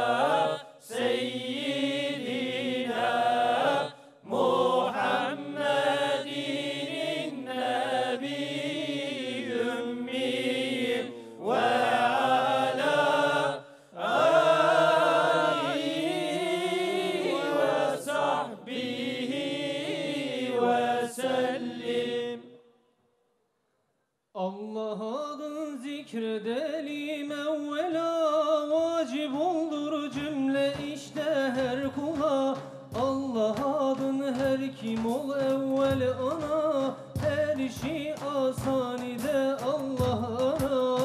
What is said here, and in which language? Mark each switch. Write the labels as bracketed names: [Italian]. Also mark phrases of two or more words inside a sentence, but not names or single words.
[Arabic] سيدنا محمد النبي الأمي وعلى آله وصحبه وسلم. [Turkish] Allah adını zikredelim evvela, vacip olur cümle işte her kula. Allah adını her kim ol evvel ana, her işi asanide Allah ara.